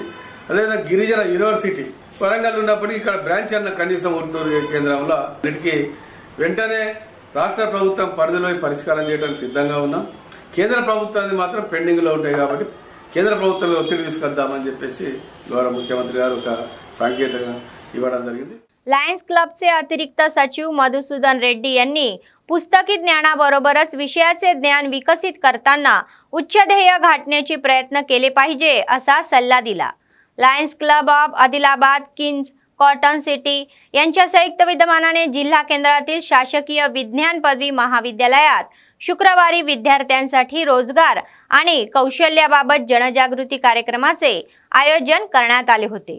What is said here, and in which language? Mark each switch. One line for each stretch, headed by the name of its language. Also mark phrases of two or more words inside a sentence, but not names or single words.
Telugu: అదేవిధంగా గిరిజన యూనివర్సిటీ వరంగల్ ఉన్నప్పటికీ ఇక్కడ బ్రాంచ్ అన్న కనీసం ఉంటూరు కేంద్రంలో అన్నిటికీ వెంటనే రాష్ట్ర ప్రభుత్వం పరిధిలో పరిష్కారం చేయడానికి సిద్ధంగా ఉన్నాం. కేంద్ర ప్రభుత్వాన్ని మాత్రం పెండింగ్ లో ఉంటాయి కాబట్టి కేంద్ర ప్రభుత్వం ఒత్తిడి తీసుకొద్దామని చెప్పేసి గౌరవ ముఖ్యమంత్రి గారు ఒక సంకేతంగా ఇవ్వడం జరిగింది.
Marathi: लायन्स क्लबचे अतिरिक्त सचिव मधुसूदन रेड्डी यांनी पुस्तकी ज्ञानाबरोबरच विषयाचे ज्ञान विकसित करताना उच्च ध्येय गाठण्याचे प्रयत्न केले पाहिजे असा सल्ला दिला. लायन्स क्लब ऑफ आदिलाबाद, किंग्ज कॉटन सिटी यांच्या संयुक्त विद्यमानाने जिल्हा केंद्रातील शासकीय विज्ञान पदवी महाविद्यालयात शुक्रवारी विद्यार्थ्यांसाठी रोजगार आणि कौशल्याबाबत जनजागृती कार्यक्रमाचे आयोजन करण्यात आले होते.